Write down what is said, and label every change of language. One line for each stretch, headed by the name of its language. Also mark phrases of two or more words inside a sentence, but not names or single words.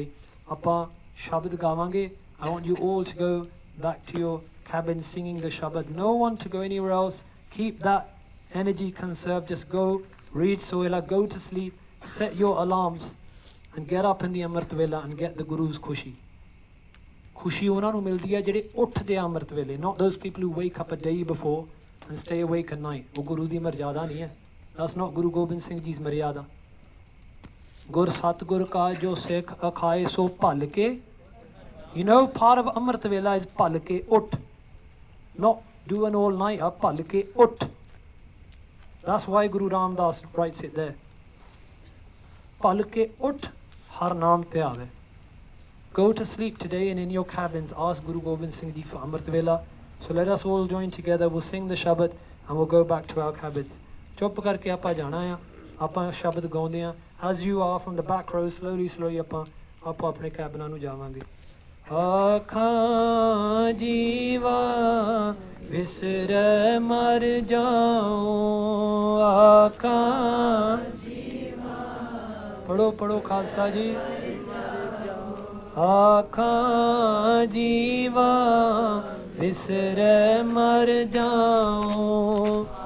Punjabi: ਆਪਾਂ ਸ਼ਬਦ ਗਾਵਾਂਗੇ.
English: I want you all to go back to your cabin singing the Shabad. No one to go anywhere else. Keep that energy conserved. Just go, read Sohila, go to sleep, set your alarms, and get up in the Amrit Vela and get the Guru's khushi.
Punjabi: Khushi ਉਹਨਾਂ ਨੂੰ ਮਿਲਦੀ ਹੈ ਜਿਹੜੇ ਉੱਠਦੇ ਆ ਅੰਮ੍ਰਿਤ ਵੇਲੇ,
English: not those people who wake up a day before and stay awake at night.
Punjabi: ਉਹ ਗੁਰੂ ਦੀ ਮਰਜ਼ਾਦਾ ਨਹੀਂ ਹੈ.
English: That's not Guru Gobind Singh Ji's ਮਰਿਆਦਾ.
Punjabi: ਗੁਰ ਸਤਿਗੁਰ ਕਾ ਜੋ ਸਿੱਖ ਅਖਾਏ ਸੋ ਭਲ ਕੇ.
English: Part of Amrit Vela is
Punjabi: ਭਲ ਕੇ ਉੱਠ,
English: not do an all night,
Punjabi: ਭਲ ਕੇ ਉੱਠ.
English: That's why Guru Ramdas writes it there.
Punjabi: ਭਲ ਕੇ ਉੱਠ ਹਰ ਨਾਮ ਤੇ ਆਵੇ.
English: Go to sleep today and in your cabins ask Guru Gobind Singh Ji for Amrit Vela. So let us all join together. We'll sing the Shabad and we'll go back to our cabins.
Punjabi: ਚੁੱਪ ਕਰਕੇ ਆਪਾਂ ਜਾਣਾ ਆ. ਆਪਾਂ ਸ਼ਬਦ ਗਾਉਂਦੇ ਆ.
English: As you are from the back row, slowly
Punjabi: ਆਪਾਂ ਆਪਣੇ ਕੈਬਨਾਂ ਨੂੰ ਜਾਵਾਂਗੇ. ਆਖਾਂ ਜੀਵਾ ਵਿਸਰੈ ਮਰ ਜਾਉ. ਆਖਾਂ ਪੜੋ ਖਾਲਸਾ ਜੀ. ਆਖਾਂ ਜੀਵਾ ਵਿਸਰੈ ਮਰ ਜਾਉ.